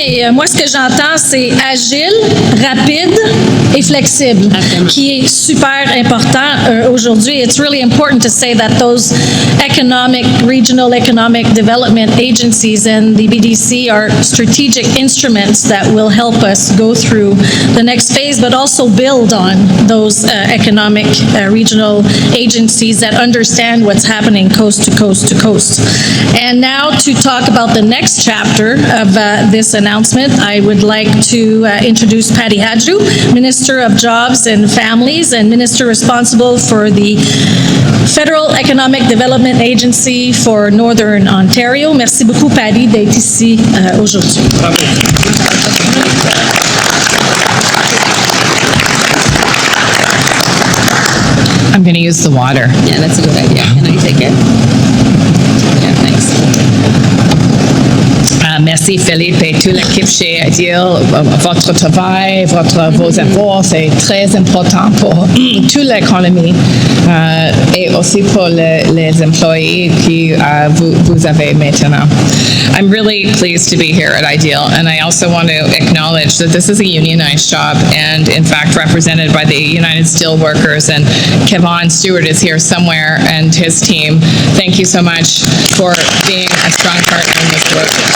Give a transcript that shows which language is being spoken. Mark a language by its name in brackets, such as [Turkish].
[French] Et moi, ce que j'entends, c'est agile, rapide et flexible, qui est super important aujourd'hui. [English] It's really important to say that those regional economic development agencies and the BDC are strategic instruments that will help us go through the next phase, but also build on those economic regional agencies that understand what's happening coast to coast to coast. And now to talk about the next chapter of this announcement, I would like to introduce Patty Hadju, Minister of Jobs and Families and Minister responsible for the Federal Economic Development Agency for Northern Ontario. [French] Merci beaucoup, Patty, d'être ici aujourd'hui. [English] I'm going to use the water. Yeah, that's a good idea. Can I take it? Yeah, thanks. [French] Merci Philippe et toute l'équipe chez Ideal. Votre travail, vos efforts, c'est très important pour toute l'économie et aussi pour les employés que vous avez maintenant. [English] I'm really pleased to be here at Ideal, and I also want to acknowledge that this is a unionized shop and, in fact, represented by the United Steelworkers, and Kevon Stewart is here somewhere, and his team. Thank you so much for being a strong partner in this work.